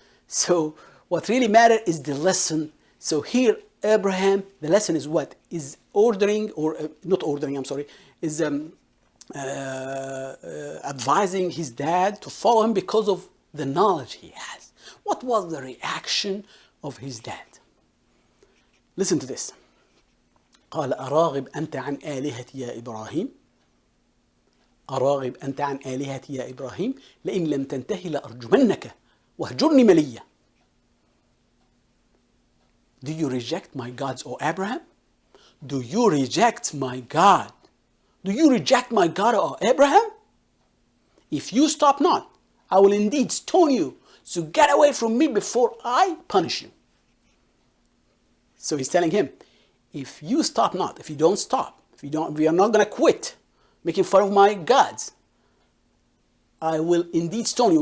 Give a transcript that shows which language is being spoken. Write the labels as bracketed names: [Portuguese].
[English] So what really matters is the lesson. So here, Abraham, the lesson is what? Is ordering, or not ordering, I'm sorry, is advising his dad to follow him because of the knowledge he has. What was the reaction of his dad? Listen to this. [Arabic] قال أراغب أنت عن آلهتي يا إبراهيم أراغب أنت عن آلهتي يا إبراهيم لئن لم تنتهي لأرجمنك واهجرني مليا. [English] Do you reject my gods, O Abraham? Do you reject my God? Do you reject my God, O Abraham? If you stop not, I will indeed stone you. So get away from me before I punish you. So he's telling him, if you stop not, if you don't stop, we are not going to quit making fun of my gods, I will indeed stone you.